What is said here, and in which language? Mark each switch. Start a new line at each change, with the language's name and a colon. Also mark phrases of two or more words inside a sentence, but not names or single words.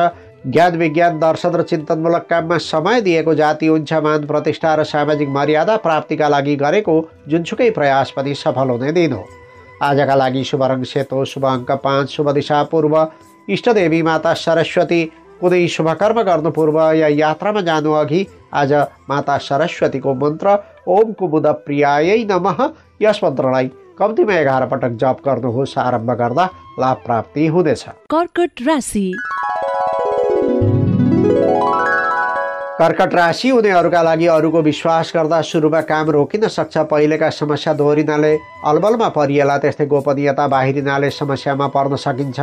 Nepali: ज्ञान विज्ञान दर्शन र चिन्तनमूलक काममा समय दिएको जाति हुन्छ। मान प्रतिष्ठा र सामाजिक मर्यादा प्राप्तिका लागि गरेको जुनसुकै प्रयास पनि सफल हुने दिन हो। आजका लागि शुभ रङ सेतो, शुभ अङ्क 5, शुभ दिशा पूर्व, इष्टदेवी माता सरस्वती। कुनै शुभ कर्म गर्नु पूर्व या यात्रामा जानु अघि आज माता सरस्वतीको मन्त्र
Sanskrit: ओम कुमुद प्रियायै नमः
Nepali: यस मन्त्रलाई कम्तीमा 11 पटक जप गर्नुहोस्। आरम्भ गर्दा लाभ प्राप्ति हुनेछ। कर्कट राशि। कर्कट राशि हुनेहरूका लागि अरूको विश्वास गर्दा सुरुमा काम रोकिन सक्छ। पहिलेका समस्या दोहोरिनाले अलबलमा परिएला, त्यस्तै गोपनीयता बाहिरिनाले समस्यामा पर्न सकिन्छ।